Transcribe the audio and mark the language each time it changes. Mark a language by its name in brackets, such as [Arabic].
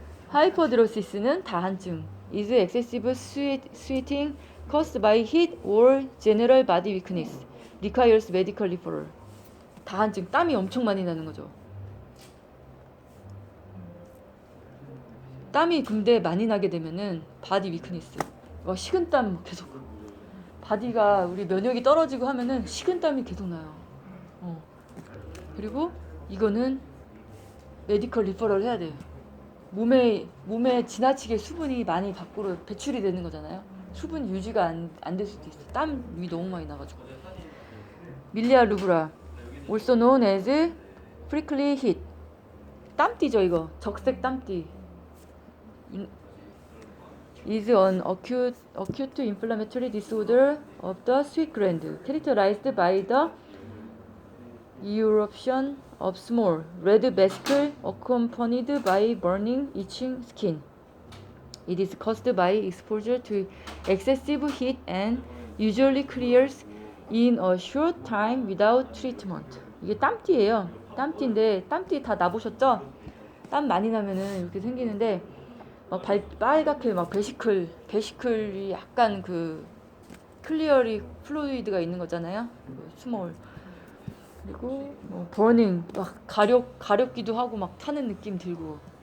[Korean] 하이퍼드로시스는 다한증. [English] is excessive sweating caused by heat or general body weakness. requires medical referral. [Korean] 다한증, 땀이 엄청 많이 나는 거죠. 땀이 근데 많이 나게 되면은 바디 위크니스, 식은땀 계속, 바디가 우리 면역이 떨어지고 하면은 식은땀이 계속 나요. 그리고 이거는 메디컬 리퍼럴 해야 돼요. 몸에 지나치게 수분이 많이 밖으로 배출이 되는 거잖아요. 수분 유지가 안 될 수도 있어. 땀이 너무 많이 나가지고. [English] 밀리아 루브라, also known as prickly heat. [Korean] 땀띠죠 이거. 적색 땀띠. [English] is an acute inflammatory disorder of the sweat gland characterized by the eruption of small red vesicles accompanied by burning, itching skin. It is caused by exposure to excessive heat and usually clears in a short time without treatment. [Korean] 이게 땀띠예요. 땀띠인데, 땀띠 다 나보셨죠? 땀 많이 나면은 이렇게 생기는데, 빨갛게 베시클이 약간 그 클리어리 플루이드가 있는 거잖아요. 스몰. 그리고 버닝, 가렵기도 하고 막 타는 느낌 들고.